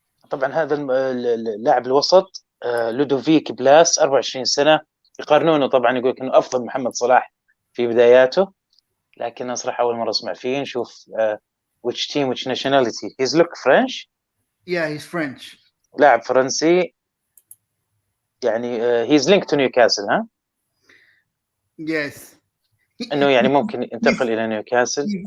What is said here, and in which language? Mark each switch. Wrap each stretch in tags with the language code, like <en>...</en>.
<ar>طبعا هذا اللاعب الوسط لودوفيك بلاس 24 سنة. يقارنونه طبعا يقول انه افضل محمد صلاح في بداياته، لكن انا صراحة اول مرة اسمع فيه. نشوف</ar> <en>which team which nationality. He's look French. Yeah, he's French.</en> <ar>لاعب فرنسي. يعني</ar> <en>he's linked to Newcastle, ها؟ Yes.</en> <ar>إنه يعني ممكن ينتقل إلى نيوكاسل.</ar>